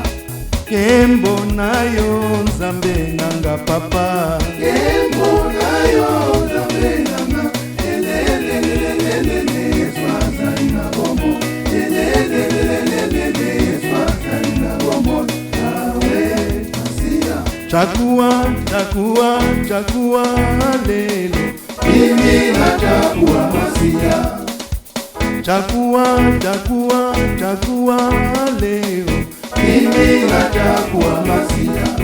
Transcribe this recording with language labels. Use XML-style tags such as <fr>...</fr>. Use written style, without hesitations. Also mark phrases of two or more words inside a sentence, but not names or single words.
<ln>Kembo na yo nzambe nanga papa, Kembo na yo nzambe nanga, lelelelelele Yesu azali na bombo, lelelelelele Yesu azali na bombo, awe Masia.</ln> <sw>Chagua, chagua, chagua lelo, mimi nachagua Masia. Chagua, chagua, chagua leo, mimi nachagua Masia.</sw>